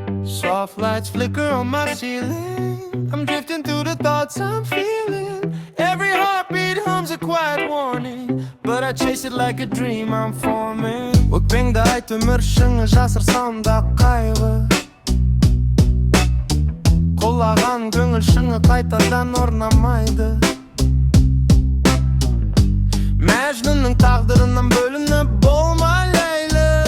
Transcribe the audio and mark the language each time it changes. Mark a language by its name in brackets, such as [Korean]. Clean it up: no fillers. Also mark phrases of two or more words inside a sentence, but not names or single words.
[English] Soft lights flicker on my ceiling. I'm drifting through the thoughts I'm feeling. Every heartbeat hums a quiet warning, but I chase it like a dream I'm forming. [Kazakh] Өкпеңді айт, өмір шыңы жасырсам да қайғы. Құлаған көңіл шыңы қайтадан орнамайды. Мәжнүннің тағдырынан бөлініп болма ләйлі.